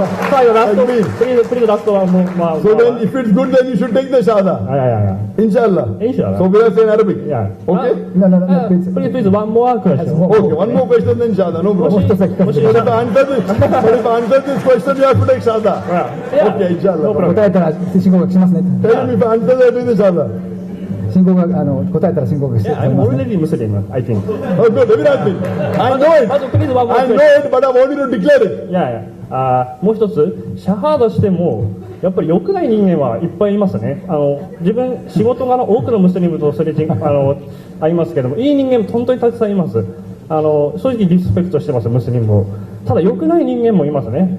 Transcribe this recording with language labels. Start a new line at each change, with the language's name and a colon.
Japanese: 最後ラスト、pleaseラストはもう、
English: So then, if it's good, then you should take the Shahada. Inshallah. Inshallah. So we are saying Arabic. Yeah. Okay? No, Please one more question. Okay, one more question then Shahada. No problem. But if I answer this question, you have to take Shahada. Yeah. Okay, Inshallah.
Japanese: 答えたら信仰告白しますね。
English: Tell me if I answer that with the Shahada.
Japanese: 信仰が答えたら信仰告白して
English: Yeah, I'm already Muslim, I think. Oh, good. Very nice. I know it. Please one more I know question. it, but I want you to declare it. Yeah.
Japanese: もう一つ、シャハードしてもやっぱり良くない人間はいっぱいいますね。自分仕事柄多くのムスリムとすれ違いますけども、いい人間も本当にたくさんいます。正直リスペクトしてます、ムスリムを。ただ良くない人間もいますね。